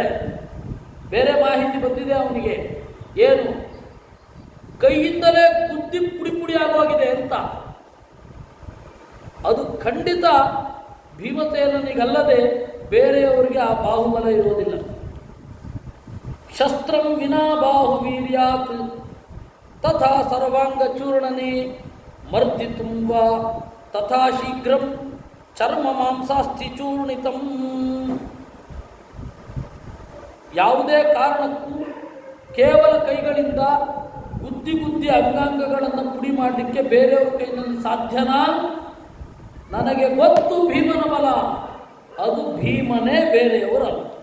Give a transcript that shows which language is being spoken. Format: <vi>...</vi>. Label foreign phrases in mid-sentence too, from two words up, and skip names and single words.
<kn>ಬೇರೆ ಮಾಹಿತಿ ಬಂದಿದೆ ಅವನಿಗೆ. ಏನು? ಕೈಯಿಂದಲೇ ಗುದ್ದಿ ಪುಡಿ ಪುಡಿ ಆಗೋಗಿದೆ ಅಂತ. ಅದು ಖಂಡಿತ ಭೀಮಸೇನನಿಗಲ್ಲದೆ ಬೇರೆಯವರಿಗೆ ಆ ಬಾಹುಬಲ ಇರೋದಿಲ್ಲ.</kn> <sa>ಶಸ್ತ್ರಂ ವಿನಾ ಬಾಹುವೀರ್ಯಾತ್ ತಥಾ ಸರ್ವಾಂಗ ಚೂರ್ಣನೆ ಮರ್ದಿತುಂ ವಾ ತಥಾ ಶೀಘ್ರಂ ಚರ್ಮ ಮಾಂಸಾಸ್ಥಿ ಚೂರ್ಣಿತಂ.</sa> <kn>ಯಾವುದೇ ಕಾರಣಕ್ಕೂ ಕೇವಲ ಕೈಗಳಿಂದ ಗುದ್ದಿ ಗುದ್ದಿ ಅಂಗಾಂಗಗಳನ್ನು ಪುಡಿ ಮಾಡಲಿಕ್ಕೆ ಬೇರೆಯವ್ರ ಕೈನಲ್ಲಿ ಸಾಧ್ಯನಾ? ನನಗೆ ಗೊತ್ತು ಭೀಮನ ಬಲ, ಅದು ಭೀಮನೇ, ಬೇರೆಯವರಲ್ಲ.</kn>